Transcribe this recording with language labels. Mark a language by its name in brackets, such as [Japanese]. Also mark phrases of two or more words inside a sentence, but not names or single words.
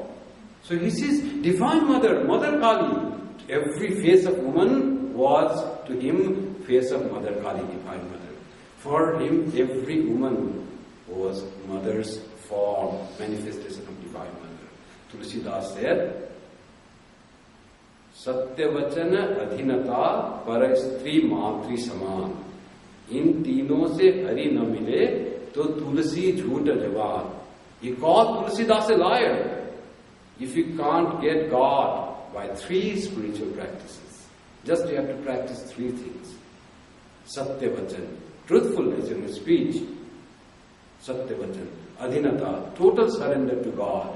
[English] So he says, Divine Mother, Mother Kali. Every face of woman was to him face of Mother Kali, Divine Mother. For him, every woman was mother's form, manifestation of Divine Mother. Tulsidas said, [Hindi] सत्यवचन अधीनता पर स्त्री मातृ समान. In तीनों से हरि न मिले तो तुलसी झूठ जवान. [English] He called Tulsidas a liar. If you can't get God by 3 spiritual practices, just you have to practice 3 things. Satyavachan, truthfulness in your speech. [Hindi] सत्यवचन, अधीनता, [English] total surrender to God.